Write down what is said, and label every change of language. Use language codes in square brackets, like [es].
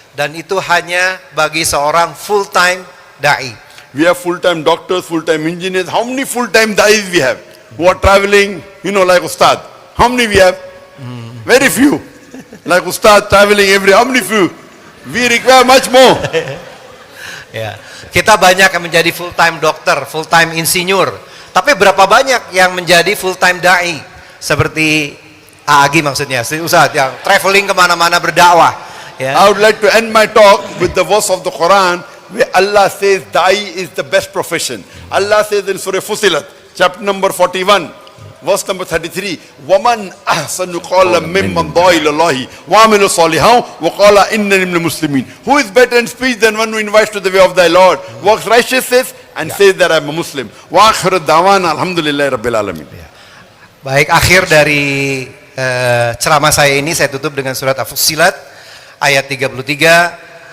[id] Dan itu hanya bagi seorang full-time da'i. [en] We have full-time doctors, full-time engineers. How many full-time da'is we have? Who are traveling, like Ustad. How many we have? Very few. Like Ustad traveling how many few? We require much more. [id] Ya. Kita banyak yang menjadi full-time dokter, full-time insinyur. Tapi berapa banyak yang menjadi full-time da'i? Seperti Agi maksudnya, Ustaz yang traveling kemana-mana berdakwah. Ya. [en] I would like to end my talk with the verse of the Quran where Allah says da'i is the best profession. Allah says in Surah Fusilat, chapter number 41, verse number 33, [ar] وَمَنْ أَحْسَنُ قَوْلًا مِمَّنْ دَعَا إِلَى اللَّهِ وَعَمِلَ صَالِحًا وَقَالَ إِنَّنِي مِنَ الْمُسْلِمِينَ. [en] Who is better in speech than one who invites to the way of thy Lord, works righteousness, and says that I am a Muslim. [ar] وَآخِرُ دَعْوَانَا الْحَمْدُ لِلَّهِ رَبِّ الْعَالَمِينَ. [id] Baik, akhir dari ceramah saya ini saya tutup dengan surat Al-Fussilat ayat 33.